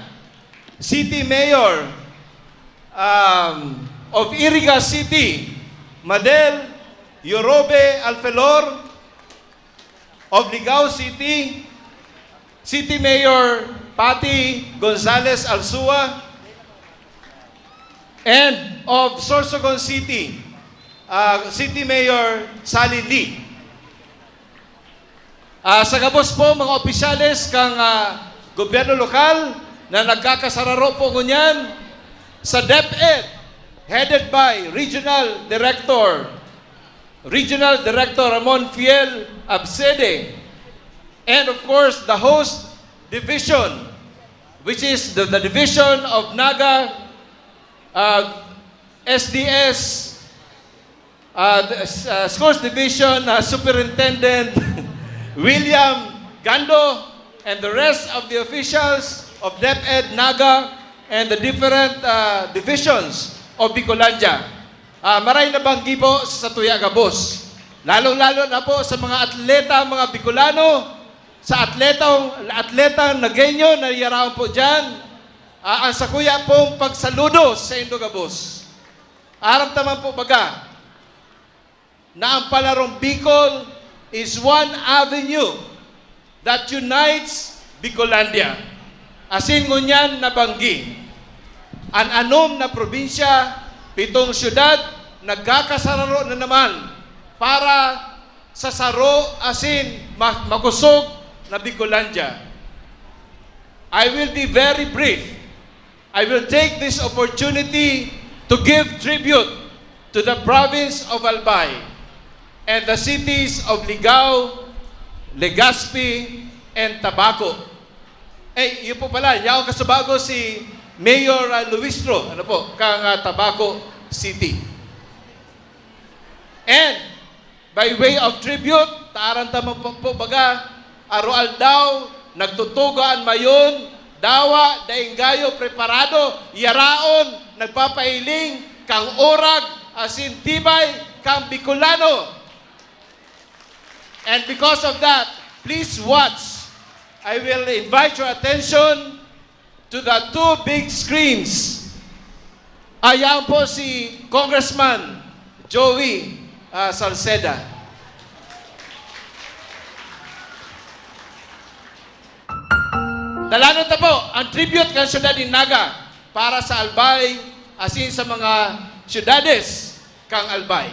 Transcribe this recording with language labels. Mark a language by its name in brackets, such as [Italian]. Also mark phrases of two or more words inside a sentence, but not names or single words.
[English] City Mayor of Iriga City, Madel Yorobe Alfelor of Ligao City, City Mayor Patty Gonzales Alsua, and of Sorsogon City, City Mayor Sally Lee. [Bikol] Sa gabos po mga opisyales kang gobyerno lokal na nagkakasararo po ngunyan sa DepEd, [English] headed by Regional Director Ramon Fiel Absede, and of course the host division, which is the division of Naga SDS Schools Division Superintendent William Gando, and the rest of the officials of DepEd, Naga, and the different divisions of Bicolandia. [Bikol] Maray na banggi po sa Tuya Gabos. Lalong-lalo na po sa mga atleta, mga Bicolano, sa atletang Nagenyo na yaraon po dyan, ang sakuya pong pagsaludo sa Indo Gabos. Aramtaman po baga na ang Palarong Bicol [English] is one avenue that unites Bicolandia. [Bikol] Asin ngunyan na banggi. Ang anom na probinsya, 7 syudad, nagkakasararo na naman para sa saro asin makusog na Bicolandia. [English] I will be very brief. I will take this opportunity to give tribute to the province of Albay and the cities of Ligao, Legazpi, and Tabaco. [Bikol] Yun po pala, yaong kasubago si Mayor Luistro, kang Tabaco City. [English] And, by way of tribute, [Bikol] taarantaman po baga, aroal daw, nagtutugaan mayon, dawa, dainggayo, preparado, yaraon, nagpapailing, kang orag, asin tibay, kang Bicolano. [English] And because of that, please watch. I will invite your attention to the 2 big screens. [Bikol] Ayan po si Congressman Joey Salceda. Dalanot na po ang tribute ng syudad ni Naga para sa Albay asin sa mga syudades kang Albay.